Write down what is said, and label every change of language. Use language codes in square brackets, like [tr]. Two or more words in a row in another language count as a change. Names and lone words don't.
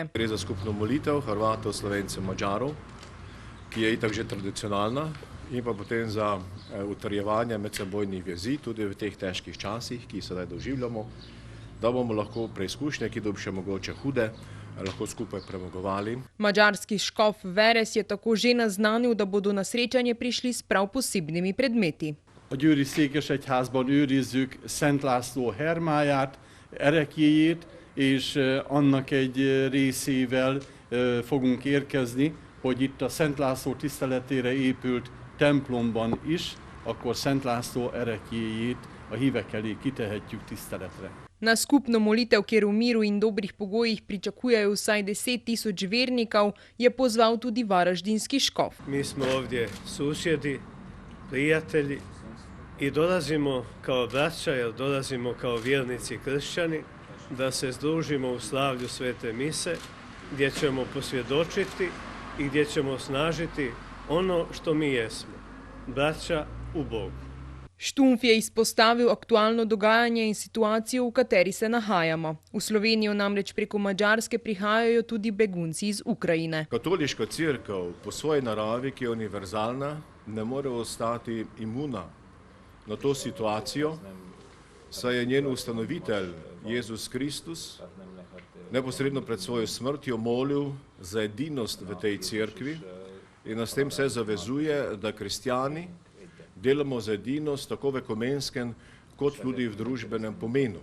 [sl] Gre za skupno molitev Hrvatov, Slovencev, Madžarov, ki je itak že tradicionalna, in pa potem za utrjevanje medsebojnih vezi, tudi v teh težkih časih, ki jih sedaj doživljamo, da bomo lahko preizkušnje, ki bodo še mogoče hude, lahko skupaj premagovali. Madžarski škof Veres je tako že naznanil, da bodo na srečanje prišli s prav posebnimi predmeti. [hu] A győri székesegyházban őrizzük Szent László hermáját, ereklyéjét, és annak egy részével fogunk érkezni, hogy itt a Szent László tiszteletére épült templomban is, akkor Szent László ereklyéjét a hívek elé kitehetjük tiszteletre. [sl] Na skupno molitev, kjer v miru in dobrih pogojih pričakujejo vsaj 10 000 vernikov, je pozval tudi varaždinski škof. [hr] Mi smo ovdje susjedi, prijatelji i dolazimo kao braća, jer dolazimo kao vjernici kršćani, da se združimo u slavlju Svete mise, gdje ćemo posvjedočiti i gdje ćemo osnažiti ono što mi jesmo, braća u Bogu. [sl] Štumpf je izpostavil aktualno dogajanje in situacijo, v kateri se nahajamo. V Slovenijo namreč preko Madžarske prihajajo tudi begunci iz Ukrajine. Katoliška cerkev po svoji naravi, ki je univerzalna, ne more ostati imuna na to situacijo, saj je njen ustanovitelj Jezus Kristus neposredno pred svojo smrtjo molil za edinost v tej cerkvi in nas tem se zavezuje, da kristjani delamo za edinost tako v ekumenskem kot tudi v družbenem pomenu.